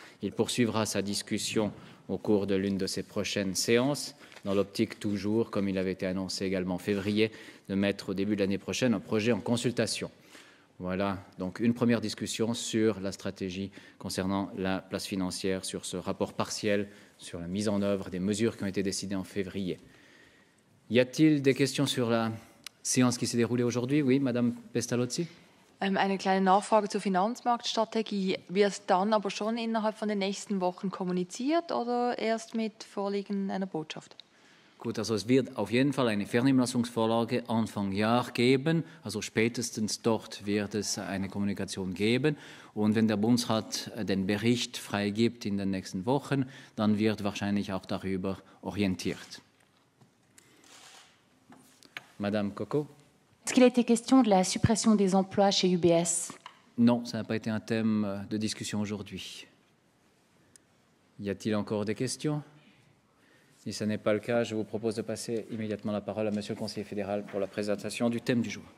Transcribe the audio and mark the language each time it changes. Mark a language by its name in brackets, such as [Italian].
[French] Il poursuivra sa discussion au cours de l'une de ses prochaines séances, dans l'optique toujours, comme il avait été annoncé également en février, de mettre au début de l'année prochaine un projet en consultation. Voilà, donc une première discussion sur la stratégie concernant la place financière, sur ce rapport partiel, sur la mise en œuvre des mesures qui ont été décidées en février. Y a-t-il des questions sur la séance qui s'est déroulée aujourd'hui? Oui, Madame Pestalozzi. [German] Eine kleine Nachfrage zur Finanzmarktstrategie. Wird dann aber schon innerhalb von den nächsten Wochen kommuniziert oder erst mit Vorliegen einer Botschaft? Gut, also es wird auf jeden Fall eine Vernehmlassungsvorlage Anfang Jahr geben, also spätestens dort wird es eine Kommunikation geben. Und wenn der Bundesrat den Bericht freigibt in den nächsten Wochen, dann wird wahrscheinlich auch darüber orientiert. [French] Madame Coco. Est-ce qu'il a été question de la suppression des emplois chez UBS? Non, ça n'a pas été un thème de discussion aujourd'hui. Y a-t-il encore des questions? Si ce n'est pas le cas, je vous propose de passer immédiatement la parole à monsieur le conseiller fédéral pour la présentation du thème du jour.